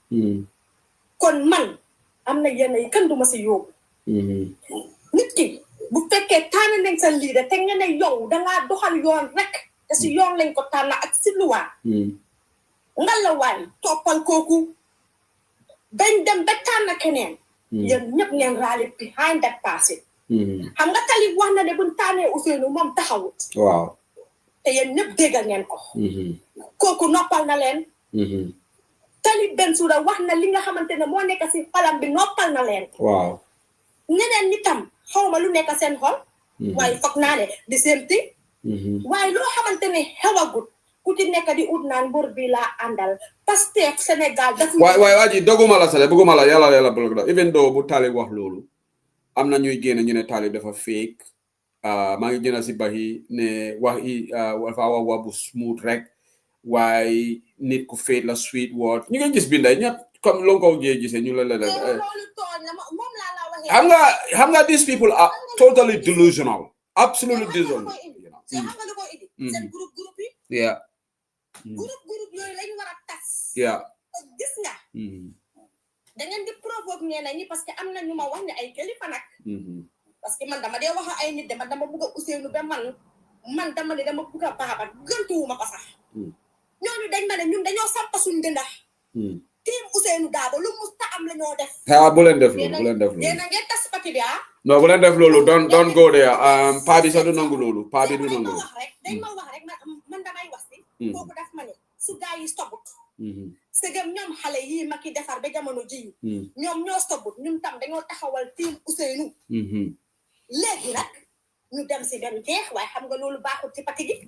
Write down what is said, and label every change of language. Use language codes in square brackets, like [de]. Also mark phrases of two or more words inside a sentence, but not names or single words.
[wo] kon man am na yenn yi kan duma si yóbbu nit ki bu fekkee tànn nañ sa leader te nga ne yow dangaa doxal yoon rek te si yoon lañ ko tànn ak si luwaa nga la waay toppal kooku dañ dem ba tànn keneen yéen ñëpp ngeen [en] rally behind that person [wo] xam nga Talib wax na ne buñ tànnee Ousseynou moom taxawut waaw te yéen ñëpp dégg ngeen ko kooku noppal na leen Talib Bensouda wax na li nga xamante ne moo nekk si xolam bi noppal na leen waaw ñeneen ñi tam xawma lu nekk seen xol waaye foog naa ne di [en] same thing [wo] waaye loo xamante ne xewagut ku ci nekk di ut naan mbur bi laa àndal Pastef Sénégal daf waay waa ji doguma la sale bëgguma la yàlla blog la [en] even though [wo] bu Talib wax loolu am na ñuy génn ñu ne Talib dafa fake maa ngi gën a si baxi ne wax i dafa wax bu smooth rek waaye nit ku fake la [en] sweet word [wo] ñu ngi gis binday ñëpp comme lo ko gisee ñu la xam nga [en] these people are totally delusional absolutely delusional [wo] seen groupe yi yeah groupe yooyu lañ war a tas yeah gis nga da ngeen di provoque ñeneen ñi [fr] parce que [wo] am na ñu ma wax ne ay kilifa nag [fr] parce que [wo] man dama dee wax ay nit de man dama bëgg a Ousseynou ba man dama ne dama bëgg a baabat gëntuwuma ko sax ñooñu dañ ma ne ñun dañoo sampa suñ dëndax team Ousseynou Dabo lu mu ta am la ñoo def bu leen def loolu yéen a ngeen tas pati bi non bu leen def loolu [en] don't go there [wo] paa bi sax du nangu loolu paa bi du nangu dañ ma wax rek man damay wax si kooku daf ma ne su gaa yi stoput sëgëm ñoom xale yii ma ki defar ba jamono ji ñoom ñoo stoput ñun tam dañoo taxawal team Ousseynou léegi nag ñu dem si dem jeex waaye xam nga loolu baaxut ci parti gi